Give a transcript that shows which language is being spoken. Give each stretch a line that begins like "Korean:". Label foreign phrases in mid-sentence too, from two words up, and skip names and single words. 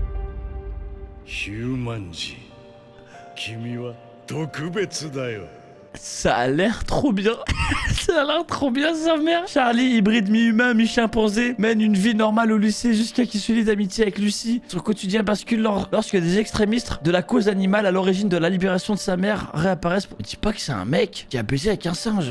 Japanese: Humanji, 君は特別だよ。
French: Ça a l'air trop bien. Ça a l'air trop bien sa mère. Charlie, hybride mi-humain, mi-chimpanzé, mène une vie normale au lycée jusqu'à qu'il se lie d'amitié avec Lucie. Son quotidien bascule lorsque des extrémistes de la cause animale à l'origine de la libération de sa mère réapparaissent. Dis pas que c'est un mec qui a baisé avec un singe.